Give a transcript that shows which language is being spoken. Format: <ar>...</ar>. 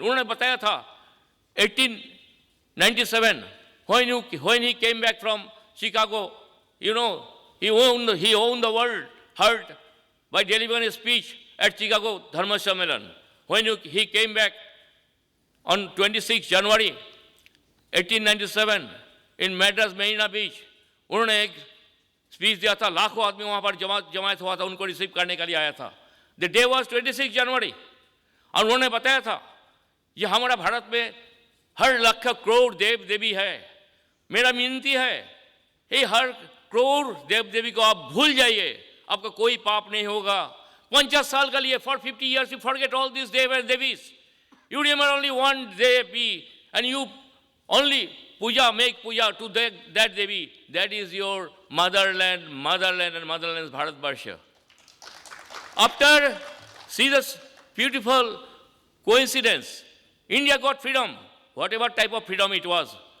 <hi>उन्होंने बताया था</hi> <en>1897 when he came back from Chicago, you know, he owned the world heard by delivering a speech at Chicago Dharma Sammelan. When he came back on 26 January 1897 in Madras Marina Beach,</en> <hi>उन्होंने एक speech दिया था। लाखों आदमी वहाँ पर जमायत हुआ था, उनको रिसीव करने के लिए आया था।</hi> <en>The day was 26 January.</en> <hi>और उन्होंने बताया था, ये हमारा भारत में हर लाख करोड़ देव देवी है। मेरा विनती है, ये हर करोड़ देव देवी को आप भूल जाइए, आपका कोई पाप नहीं होगा। 50 साल के लिए,</hi> <en>for 50 years you forget all these dev and devis. You remember only one devi and you only make puja to that Devi. That is your motherland and motherland is Bharatvarsha. After, see this beautiful coincidence, India got freedom, whatever type of freedom it was.</en>